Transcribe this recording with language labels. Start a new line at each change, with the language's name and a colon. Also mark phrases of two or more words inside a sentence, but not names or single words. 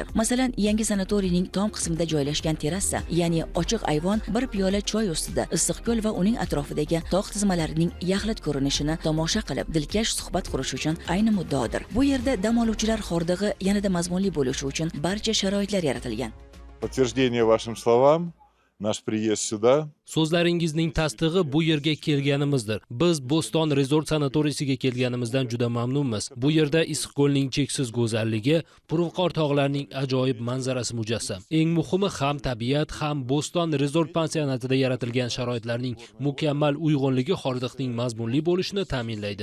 Uzbek: Masalan, yangi sanatoriyning tom qismida joylashgan terrasa, ya'ni ochiq ayvon, bir piyola choy ustida Issiqko'l va uning atrofidagi tog' tizmalarining yaxlit ko'rinishini tomosha qilib, dilkash suhbat qurish uchun ayni muddaodir. Bu yerda dam oluvchilar xordig'i yanada mazmunli bo'lishi uchun barcha sharoitlar yaratilgan.
Russian: Подтверждение вашим словам, nаш приезд сюда.
Uzbek: So'zlaringizning tasdig'i bu yerga kelganimizdir. Biz Bo'ston Resort sanatoriysiga kelganimizdan juda mamnunmiz. Bu yerda Issiqko'lning cheksiz go'zalligi, Purvqor tog'larining ajoyib manzarasi mujassam. Eng muhimi ham tabiat, ham Bo'ston Resort pansionatida yaratilgan sharoitlarning mukammal uyg'unligi xordiqning mazmunli bo'lishini ta'minlaydi.